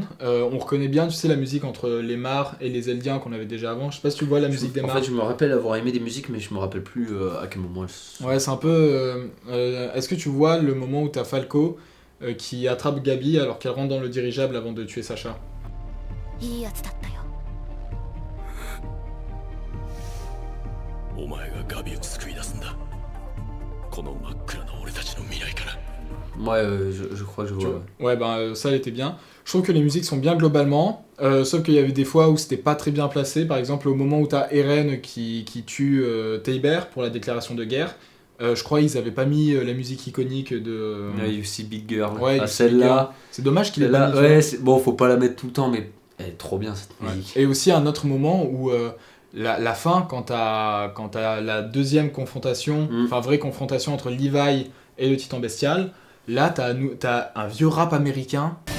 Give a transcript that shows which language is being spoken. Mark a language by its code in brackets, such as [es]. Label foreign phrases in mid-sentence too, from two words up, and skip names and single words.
[fr] On reconnaît bien, tu sais, la musique entre les Mars et les Eldiens qu'on avait déjà avant. Je sais pas si tu vois la musique des En Mars. fait, je me rappelle avoir aimé des musiques, mais je me rappelle plus à quel moment elles... Ouais, c'est un peu. Est-ce que tu vois le moment où t'as Falco qui attrape Gabi alors qu'elle rentre dans le dirigeable avant de tuer Sacha? [ja] いいやつだったよ。お前がガビを救い出すんだ。この真っ暗な俺たちの未来から。 [fr] Ouais, je crois que je vois. Ouais, ben ça, elle était bien. Je trouve que les musiques sont bien globalement, sauf qu'il y avait des fois où c'était pas très bien placé. Par exemple, au moment où t'as Eren qui tue Teiber pour la déclaration de guerre, je crois qu'ils avaient pas mis la musique iconique de. Ouais, You See Big Girl. Ouais, Ah, You See Big Girl. celle-là. C'est dommage qu'il ait Celle-là, pas mis. tu vois. ouais, bon, faut pas la mettre tout le temps, mais elle est trop bien cette Ouais. musique. Et aussi un autre moment où la fin, quand t'as la deuxième confrontation, enfin vraie confrontation entre Levi et le titan bestial, là t'as un vieux rap américain.